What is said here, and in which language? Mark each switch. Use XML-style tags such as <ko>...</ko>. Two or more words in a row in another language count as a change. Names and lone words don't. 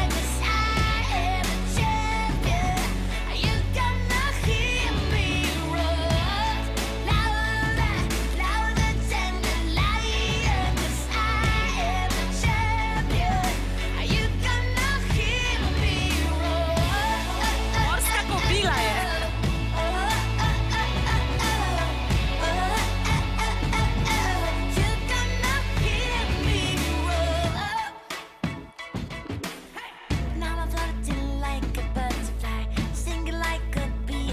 <en>'Cause I am a champion. You gonna hear me roar louder, louder than the lion. 'Cause I am a champion. You gonna hear me roar.</en> <sl>Morska kobila je.</sl> <en>Now I'm floating like a butterfly, singing like a bee.</en>